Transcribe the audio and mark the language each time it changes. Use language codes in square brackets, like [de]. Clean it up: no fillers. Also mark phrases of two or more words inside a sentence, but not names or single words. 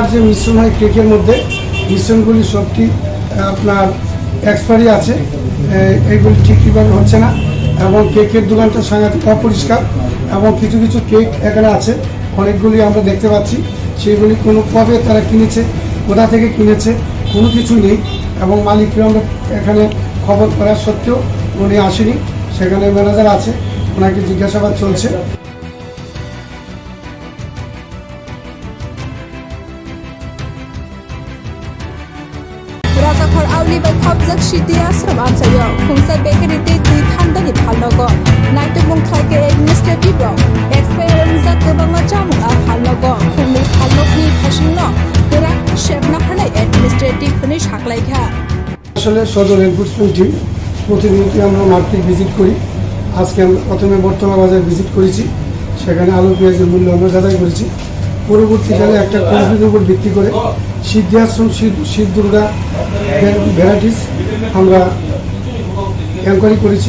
[bn] যে মিশ্রণ হয় কেকের মধ্যে, মিশ্রণগুলি সবটি আপনার এক্সপায়ারি আছে, এইগুলি ঠিকভাবে হচ্ছে না এবং কেকের দোকানটা সাংঘাতিক অপরিষ্কার এবং কিছু কিছু কেক এখানে আছে অনেকগুলি আমরা দেখতে পাচ্ছি, সেগুলি কোনো কবে তারা কিনেছে, কোথা থেকে কিনেছে কোনো কিছুই নেই এবং মালিককে আমরা এখানে খবর করা সত্ত্বেও উনি আসেনি। সেখানে ম্যানেজার আছে, ওনাকে জিজ্ঞাসাবাদ চলছে। [trp] राजाघर आवलिबाय खबजाक सिटी आश्रम आमसायो खुंसाय बेकारिते दुइ थान्दानि फालनगो नायतुमुं खायके एडमिनिस्ट्रेटिभ रं एक्सपायार जाक गोबाङा जामुंआ फालनगो खुंनै फालनगनि फासिंनो गोरा सेबना हानाय एडमिनिस्ट्रेटिभनि साख्लायखा। [bn] আসলে সদর [en] enforcement team [bn] প্রতিনিয়ত আমরা [en] market visit [bn] করি। আজকে আমরা প্রথমে বটতলা বাজার ভিজিট করেছি, সেখানে আলু পেঁয়াজের মূল্য আমরা যাচাই করেছি। পরবর্তীকালে একটা কমপ্লিটের উপর ভিত্তি করে সিদ্ধি আশ্রম শিব দুর্গা ভ্যারাইটিস আমরা এনকোয়ারি করেছি।